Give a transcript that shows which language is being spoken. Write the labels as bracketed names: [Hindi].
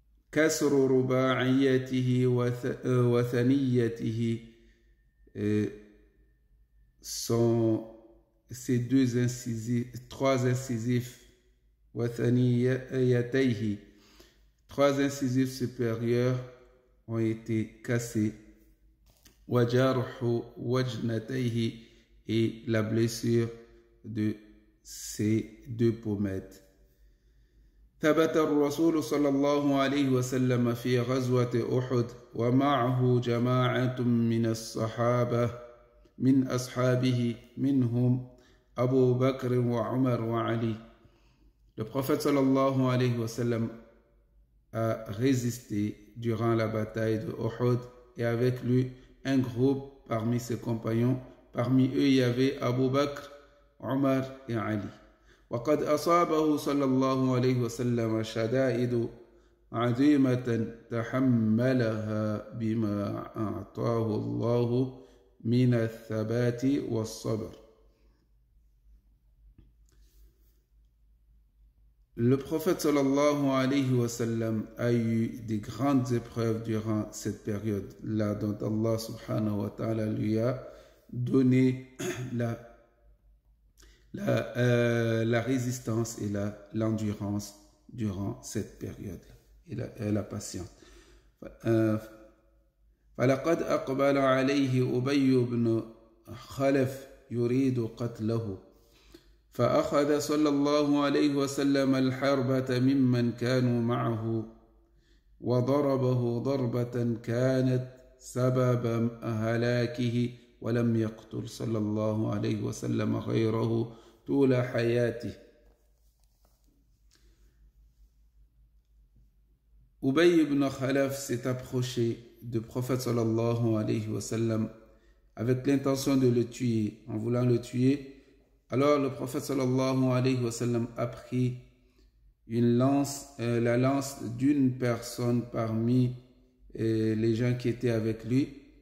[Arabic] Kasru ruba'iyatihi wa thaniyatihi, [French] ces deux incisifs, trois incisifs, [Arabic] wa thaniyatihi, [French] trois incisifs supérieurs ont été cassés. [Arabic] Wa jarhu wajnatayhi, [French] et la blessure de ces deux pommettes. [Arabic] ثبت الرسول صلى الله عليه وسلم في غزوة أحد ومعه جماعة من الصحابة من أصحابه منهم أبو بكر وعمر وعلي. [French] Le prophète sallallahu alayhi wa sallam a résisté durant la bataille de Uhud et avec lui un groupe parmi ses compagnons. Parmi eux, il y avait Abu Bakr, Omar et Ali. [Arabic] وقد أصابه صلى الله عليه وسلم شدائد عظيمة تحملها بما أعطاه الله من الثبات والصبر. [French] Le prophète sallallahu alayhi wa sallam a eu des grandes épreuves durant cette période-là dont Allah subhanahu wa ta'ala lui a donné la résistance et l'endurance durant cette période et la patience. [Arabic] فلقد أقبل عليه أبي بن خلف يريد قتله فأخذ صلى الله عليه وسلم الحربة ممن كانوا معه وضربه ضربة كانت سبب هلاكه ولم يقتل صلى الله عليه وسلم غيره طول حياته. [French] Ubay ibn Khalaf s'est approché du prophète sallallahu alayhi wa sallam avec l'intention de le tuer, en voulant le tuer. Alors le prophète sallallahu alayhi wa sallam a pris la lance d'une personne parmi les gens qui étaient avec lui.